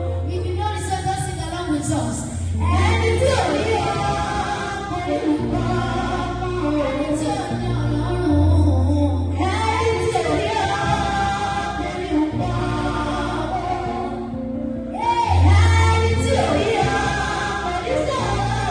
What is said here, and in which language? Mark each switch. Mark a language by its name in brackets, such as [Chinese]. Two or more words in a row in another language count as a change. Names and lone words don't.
[English] If you know the song, just sing along with us. [Yoruba] Ẹni tí ò rí ọkọ Yorùbá, ẹni tí ò ní Ọlọ́run, ẹni tí ò rí ọkọ Yorùbá. Ẹni tí ò rí ọ, kò ní sọ̀rọ̀.